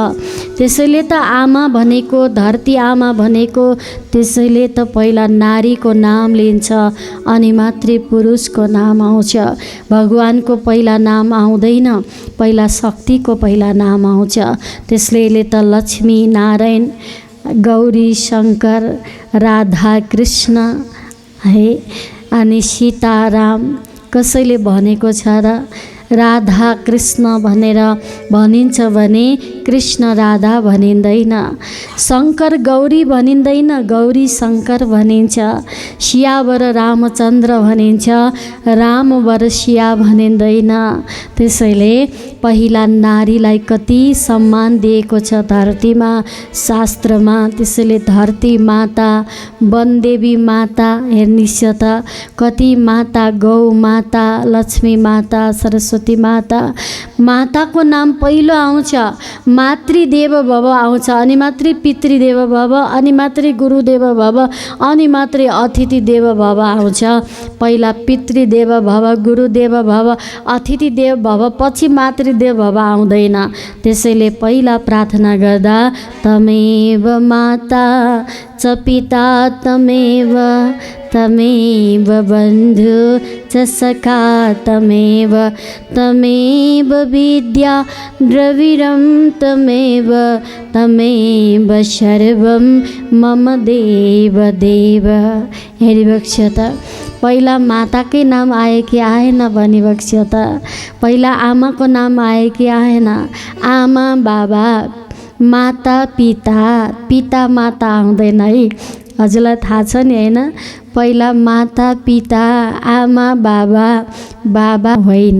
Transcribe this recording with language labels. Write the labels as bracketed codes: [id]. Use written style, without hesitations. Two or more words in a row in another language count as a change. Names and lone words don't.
[ne] त्यसैले त आमा भनेको, धरती आमा भनेको, त्यसैले त पहिला नारीको नाम लिन्छ अनि मात्रै पुरुषको नाम आउँछ। भगवानको पहिला नाम आउँदैन, पहिला शक्तिको पहिला नाम आउँछ। त्यसैले त लक्ष्मी नारायण, गौरी शङ्कर, राधा कृष्ण है अनि सीताराम कसैले भनेको छ र? राधा कृष्ण भनेर भनिन्छ भने कृष्ण राधा भनिँदैन, शङ्कर गौरी भनिँदैन, गौरी शङ्कर भनिन्छ। सियावर रामचन्द्र भनिन्छ, रामवर सिया भनिँदैन। त्यसैले पहिला नारीलाई कति सम्मान दिएको छ धरतीमा, शास्त्रमा। त्यसैले धरती माता, वनदेवी माता हेर्नुहोस् त, कति माता, गौ माता, लक्ष्मी माता, सरस्वती माता। माताको नाम पहिलो आउँछ, [sa] मातृदेव भव [ne] आउँछ, अनि मात्रै [sa] पितृदेव भव, [ne] अनि मात्रै [sa] गुरुदेव भव, [ne] अनि मात्रै [sa] अतिथि देव भव [ne] आउँछ। पहिला [sa] पितृदेव भव, गुरुदेव भव, अतिथि देव भव, [ne] पछि [sa] मातृदेव भव [ne] आउँदैन। त्यसैले पहिला प्रार्थना गर्दा [sa] तमेव माता च पिता तमेव, तमेव बन्धु च सखा तमेव, तमेव विद्या द्रविणं तमेव, तमेव सर्वं मम देव देव। [ne] हेरिबक्ष त पहिला माताकै नाम आयो कि आएन भनी बक्स्यो त? पहिला आमाको नाम आयो कि आएन? आमा बाबा, माता पिता, पिता माता आउँदैन है। हजुरलाई थाहा छ नि होइन? पहिला माता पिता, आमा बाबा, बाबा होइन।